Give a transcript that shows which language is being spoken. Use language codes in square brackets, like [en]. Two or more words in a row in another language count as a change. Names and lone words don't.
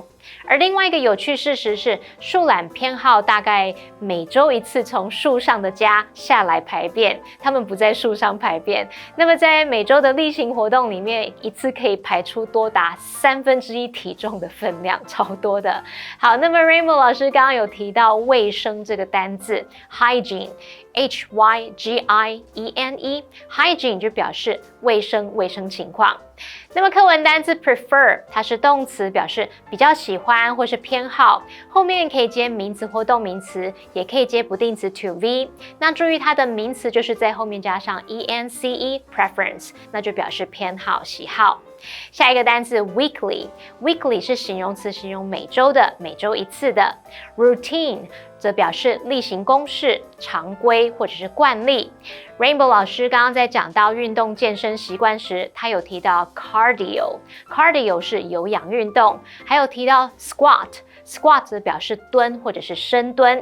[zh] 而另外一个有趣事实是，树懒偏好大概每周1次从树上的家下来排便，它们不在树上排便。那么在每周的例行活动里面，一次可以排出多达1/3体重的分量，超多的。好，那么 Rainbow 老师刚刚有提到卫生这个单字 hygiene。H-Y-G-I-E-N-E hygiene 就表示卫生情况。那么课文单字 prefer 它是动词，表示比较喜欢或是偏好，后面可以接名词或动名词，也可以接不定词 [en] to be。 [zh] 那注意它的名词就是在后面加上 E-N-C-E preference， 那就表示偏好喜好。下一个单字 weekly 是形容词，形容每周的，每周1次的。routine 则表示例行公事、常规或者是惯例。Rainbow 老师刚刚在讲到运动健身习惯时，他有提到 cardio 是有氧运动，还有提到 squat 则表示蹲或者是深蹲。